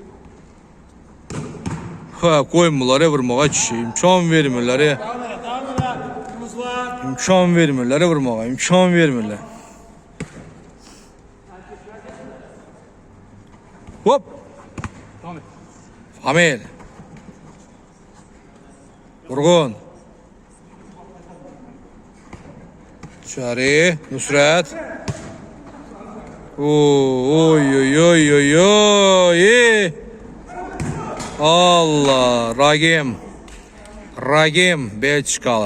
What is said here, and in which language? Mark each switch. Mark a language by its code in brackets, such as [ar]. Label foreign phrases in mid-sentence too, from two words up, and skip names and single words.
[az] Ha, koymurlar vurmağa kişi. İmkan vermirlər. İmkan vermirlər vurmağa. İmkan vermirlər. Hop. Famil. Vurgun. Çari. Nusret. Oy oy oy oy oy. Allah. Ragim. Ragim Belçikalı.